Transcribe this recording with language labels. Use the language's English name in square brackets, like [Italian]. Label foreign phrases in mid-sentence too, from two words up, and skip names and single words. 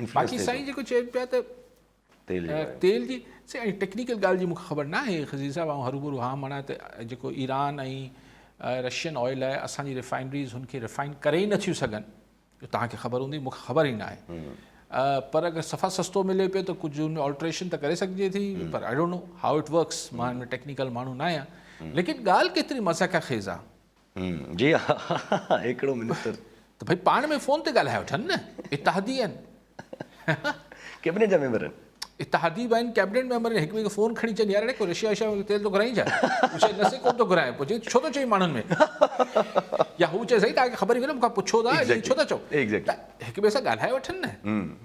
[Sindhi] बाक़ी साईं जेको चए पिया त तेल जी ऐं टेक्निकल ॻाल्हि जी मूंखे ख़बर न आहे ख़ज़ीर साहिबु, ऐं हरूभरू हा माना त जेको ईरान ऐं रशियन ऑयल आहे, असांजी रिफाइनरीज़ हुनखे रिफाइन करे ई नथियूं सघनि, तव्हांखे ख़बर हूंदी, मूंखे ख़बर ई न आहे। पर अगरि सफ़ा सस्तो मिले पियो त कुझु हुन में ऑल्ट्रेशन त करे सघिजे थी, पर [English] I don't know how it works, [Sindhi] मां हिन में टेक्निकल माण्हू न आहियां। लेकिन ॻाल्हि केतिरी मज़ाक़ ख़ेज़ आहे। जी हा, हिकिड़ो मिनिस्टर त भई पाण में फ़ोन ते ॻाल्हाए वठनि न, इतिहादी आहिनि, कैबिनेट जा मेंबर आहिनि, इतिहादी बि आहिनि, [English] cabinet member [Sindhi] आहिनि, हिक ॿिए खे फ़ोन खणी चवनि यार को रशिया तेल थो घुराई छा, नसे कोन थो घुराए, पोइ चई छो थो चई माण्हुनि में, या हू चए साईं तव्हांखे ख़बर ई कोन्हे मूंखां पुछो था छो था चओ, हिक ॿिए सां ॻाल्हाए वठनि न।